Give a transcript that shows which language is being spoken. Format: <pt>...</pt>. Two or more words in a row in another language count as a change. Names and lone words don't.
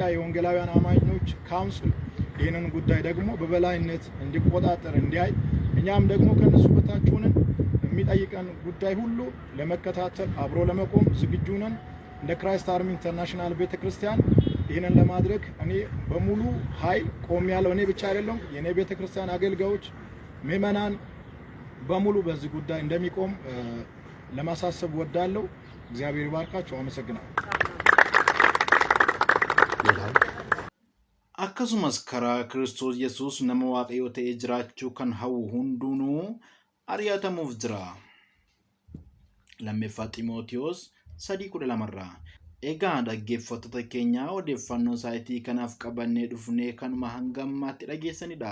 <am>የወንጌላውያን አማኞች ካውንስል ይህንን ጉዳይ ደግሞ በበላይነት እንዲቆጣጠር እንዲያይ እኛም ደግሞ ከነሱ በታች ሆነን የሚጠይቀን ጉዳይ ሁሉ ለመከታተል አብሮ ለመቆም ዝግጁ ነን። እንደ ክራይስት አርሚ ኢንተርናሽናል ቤተክርስቲያን ይህንን ለማድረግ እኔ በሙሉ ኃይል ቆሜያለሁ። እኔ ብቻ አይደለም፣ የኔ ቤተክርስቲያን አገልጋዮች ምዕመናን በሙሉ በዚህ ጉዳይ እንደሚቆም ለማሳሰብ ወዳለሁ። እግዚአብሔር ይባርካችሁ። አመሰግናለሁ።</am> <om>akkasumas karaa Kiristoos Yesuus nama Waaqayyoo ta'ee jiraachuu kan hawwu hundinuu ari'atamuuf jira. Lammaffaa Xiimotewos 3:12. Egaa dhaggeeffattoota keenya odeeffannoo saayitii kanaaf qabannee dhufnee kanuma hanga ammaatti dhageessanidha.</om>